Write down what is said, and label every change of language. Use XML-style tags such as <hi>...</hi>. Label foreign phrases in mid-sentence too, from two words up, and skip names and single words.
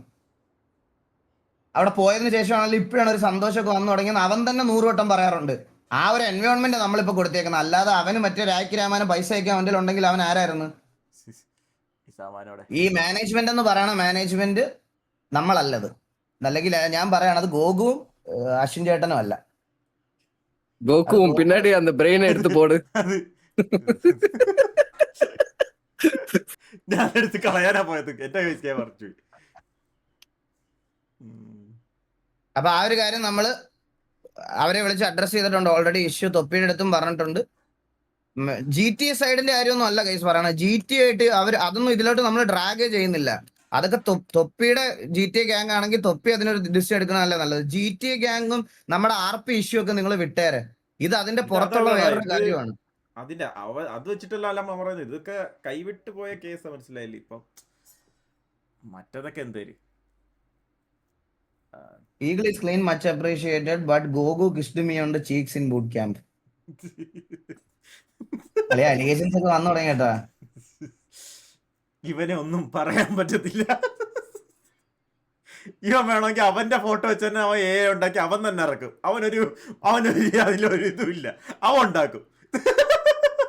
<ml>അവിടെ പോയതിനു ശേഷമാണെങ്കിലും ഇപ്പോഴാണ് ഒരു സന്തോഷമൊക്കെ വന്നു തുടങ്ങിയെന്ന് അവൻ തന്നെ 100 വട്ടം പറയാറുണ്ട്. ആ ഒരു എൻവയോൺമെന്റ് നമ്മളിപ്പോ കൊടുത്തേക്കുന്നത്. അല്ലാതെ അവന് മറ്റേ രാഖി രാമാനം പൈസ ഒക്കെ അവൻ്റെ ഉണ്ടെങ്കിൽ അവൻ ആരായിരുന്നു? ഈ മാനേജ്മെന്റ് എന്ന് പറയണ മാനേജ്മെന്റ് നമ്മളല്ലത്. അല്ലെങ്കിൽ ഞാൻ പറയണത് ഗോകുവും അശ്വിൻ ചേട്ടനും അല്ല.</ml> <ta>கோகுவும் பின்னாடி அந்த பிரெயினை எடுத்து போடு.</ta> <ml>ഞാൻ എടുത്ത് കളയാനാ പോയത്, എന്റെ കഴിക്കാൻ പറഞ്ഞു. അപ്പൊ ആ ഒരു കാര്യം നമ്മള് അവരെ വിളിച്ച് അഡ്രസ് ചെയ്തിട്ടുണ്ട് ഓൾറെഡി. ഇഷ്യൂ തൊപ്പിയുടെ അടുത്തും പറഞ്ഞിട്ടുണ്ട്. GTA സൈഡിന്റെ കാര്യമൊന്നും അല്ല കേസ് പറയണത്. GTA ആയിട്ട് അവർ അതൊന്നും ഇതിലോട്ട് നമ്മൾ ഡ്രാഗ് ചെയ്യുന്നില്ല. അതൊക്കെ തൊപ്പിയുടെ GTA ഗ്യാങ് ആണെങ്കിൽ തൊപ്പി അതിനൊരു ഡിസിഷൻ എടുക്കണമല്ല നല്ലത്. GTA ഗ്യാങ്ങും നമ്മുടെ</ml> <en>RP issue</en> <ml>ഒക്കെ നിങ്ങൾ വിട്ടേരെ. ഇത് അതിന്റെ പുറത്തുള്ള വേറൊരു കാര്യമാണ്. അതിന്റെ അത് വെച്ചിട്ടല്ല പറയുന്നത്. ഇതൊക്കെ കൈവിട്ട് പോയ കേസ് മനസ്സിലായില്ലേ ഇപ്പം. മറ്റതൊക്കെ എന്തേലും</ml> <en>Eagle is clean, much appreciated, but Gogu kissed me on the cheeks in boot camp.</en> <ml>അല്ലെ അലിഗേഷൻസ് ഒക്കെ വന്നു തുടങ്ങി കേട്ടാ. ഇവനെ ഒന്നും പറയാൻ പറ്റത്തില്ല. ഇവൻ വേണമെങ്കിൽ അവന്റെ ഫോട്ടോ വെച്ച് തന്നെ അവൻ ഉണ്ടാക്കി അവൻ തന്നെ ഇറക്കും. അവനൊരു അതിലൊരു ഇതും ഇല്ല, അവൻ ഉണ്ടാക്കും.</ml>